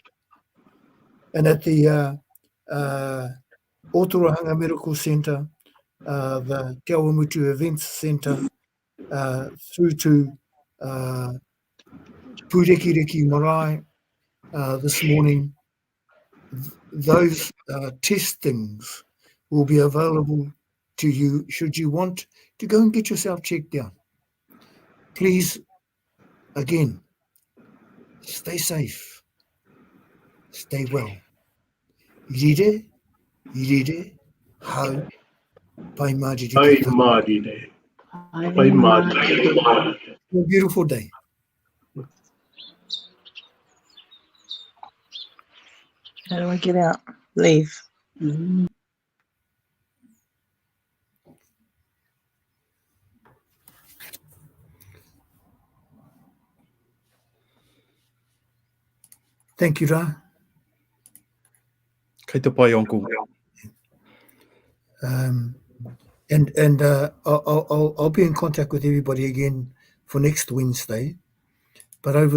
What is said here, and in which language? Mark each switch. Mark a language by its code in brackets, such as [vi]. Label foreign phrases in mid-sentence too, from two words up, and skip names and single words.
[en] And at the Otorohanga Medical Centre, the Te Awamutu Events Centre, through to Pūrekireki Marae this morning, those testings will be available to you should you want to go and get yourself checked out. Please, again, stay safe, stay well. [mi] Irire, hau, pai marire ki tātou. [en] A beautiful day. How do I get out? Leave. Thank you, Ra. [mi] Kei te pai, [en] Uncle. And I'll be in contact with everybody again for next Wednesday. But over the